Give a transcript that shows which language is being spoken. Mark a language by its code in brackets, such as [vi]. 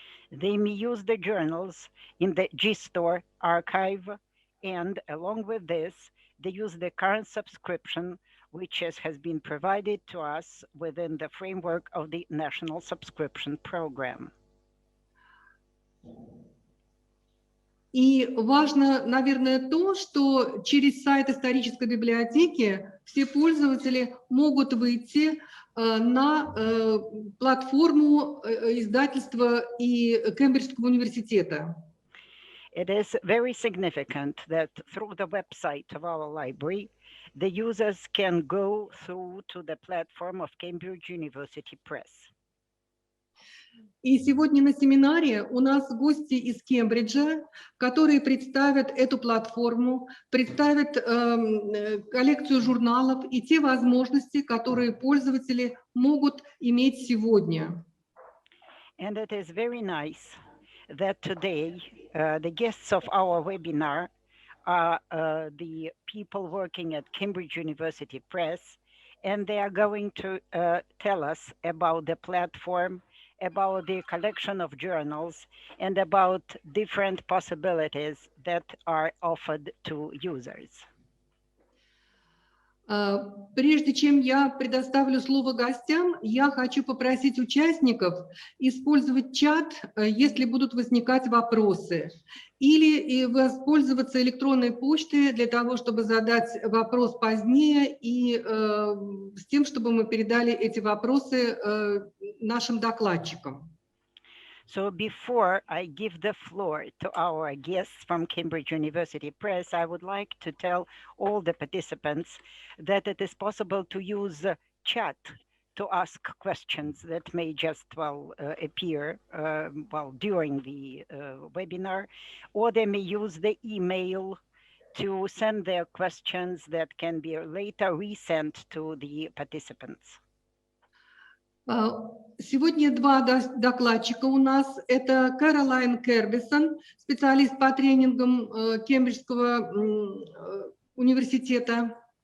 [en] They may use the journals in the JSTOR archive, and along with this, they use the current subscription, which has been provided to us within the framework of the National Subscription Program. [ru] И важно, наверное, то, что через сайт исторической библиотеки все пользователи могут выйти на платформу издательства и Кембриджского университета. [en] It is very significant that through the website of our library, the users can go through to the platform of Cambridge University Press. [ru] И сегодня на семинаре у нас гости из Кембриджа, которые представят эту платформу, представят коллекцию журналов и те возможности, которые пользователи могут иметь сегодня. [en] And it is very nice that today the guests of our webinar are the people working at Cambridge University Press, and they are going to tell us about the platform, about the collection of journals, and about different possibilities that are offered to users. [ru] Прежде чем я предоставлю слово гостям, я хочу попросить участников использовать чат, если будут возникать вопросы, или воспользоваться электронной почтой для того, чтобы задать вопрос позднее, и с тем, чтобы мы передали эти вопросы нашим докладчикам. [en] So before I give the floor to our guests from Cambridge University Press, I would like to tell all the participants that it is possible to use chat to ask questions that may just appear during the webinar, or they may use the email to send their questions that can be later resent to the participants. [ru] Сегодня два докладчика у нас. Это Кэролайн Кербисон, специалист по тренингам Кембриджского университета.